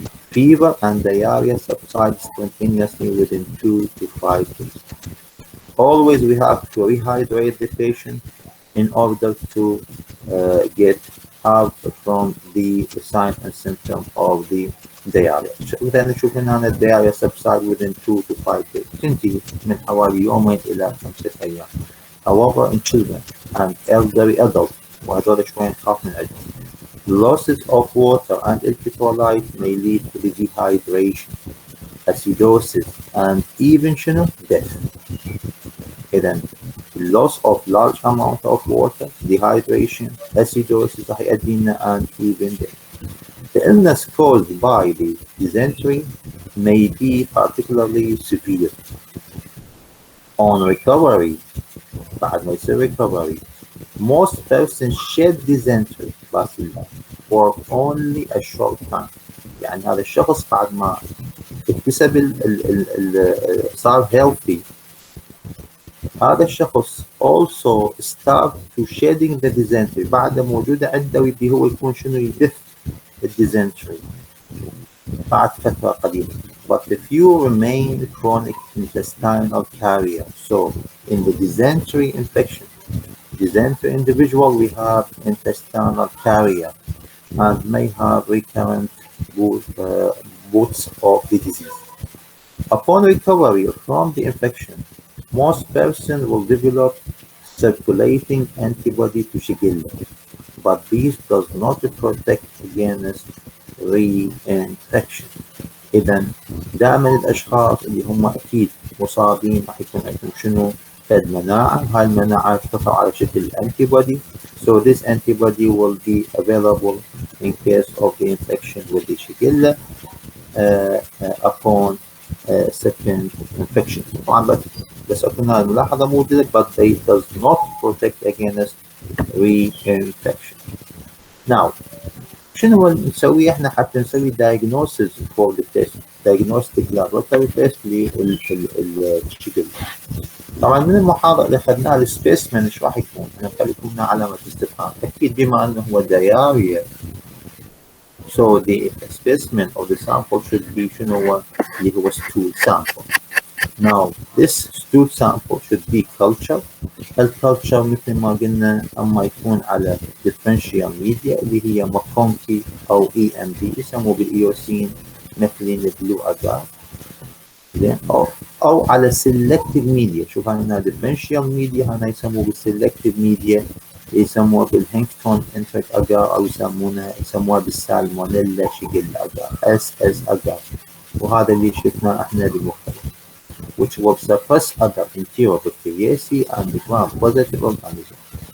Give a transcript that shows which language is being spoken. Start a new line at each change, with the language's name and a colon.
English: Fever and diarrhea subside spontaneously within 2 to 5 days. Always we have to rehydrate the patient in order to get out from the sign and symptom of the diarrhea.
Arabic: إذا نشوف هنا
English: الdiarrhea subside within 2 to 5 days.
Arabic: تنتهي من حوالي يومين إلى 5 أيام.
English: However, in children and elderly adults,
Arabic: وهذول شوي نخاف من عندهم,
English: losses of water and electrolyte may lead to the dehydration, acidosis, and even death. إذن loss of large amount of water, dehydration, acidosis
Arabic: راح يؤدي لنا
English: and even death. The illness caused by the dysentery may be particularly severe. On recovery,
Arabic: بعد ما يصير
English: recovery, most persons shed dysentery bacilli for only a short time.
Arabic: يعني هذا الشخص بعد ما اكتسب صار healthy، هذا الشخص
English: also start to shedding the dysentery،
Arabic: بعد موجودة عنده اللي هو يكون شنو يدف الديزنتري بعد فترة قليلة.
English: But the few remain chronic intestinal carrier. So in the dysentery infection, dysentery individual, we have intestinal carrier and may have recurrent bouts of the disease. Upon recovery from the infection, most persons will develop circulating antibody to Shigella, but this does not protect against reinfection.
Arabic: إذا دائما الأشخاص اللي هم أكيد مصابين راح يكون عندهم شنو؟ فد مناعة، هاي المناعة تظهر على شكل antibody.
English: So this antibody will be available in case of the infection with the Shigella upon second infection.
Arabic: طبعا بس قلنا الملاحظة موجودة
English: but they does not protect against reinfection.
Arabic: Now شنو نسوي احنا حتى نسوي
English: diagnosis for the test، diagnostic laboratory test
Arabic: للشيجيلا؟ طبعا من المحاضرة اللي اخذناها السبيسمن ايش راح يكون؟ انا خليكم لنا علامة استفهام. اكيد بما انه هو
English: diarrhea، so the specimen of the sample should be
Arabic: شنو هو اللي هو
English: stool sample. Now this stool sample should be cultured.
Arabic: الكالتشر مثل ما قلنا اما يكون على differential media اللي هي ماكونكي او EMB يسموه بالايوسين مثلين بلو اجار، او على selective media. شوف هنا differential media هنا يسموه بالselective media، يسموها بالهينكتون انتريك اجار او يسموها بالسالمونيلا شيجيلا اجار SS اجار، وهذا اللي شفناه احنا بالمختلف
English: which will suppress other enterobacteriaceae and gram-positive organisms.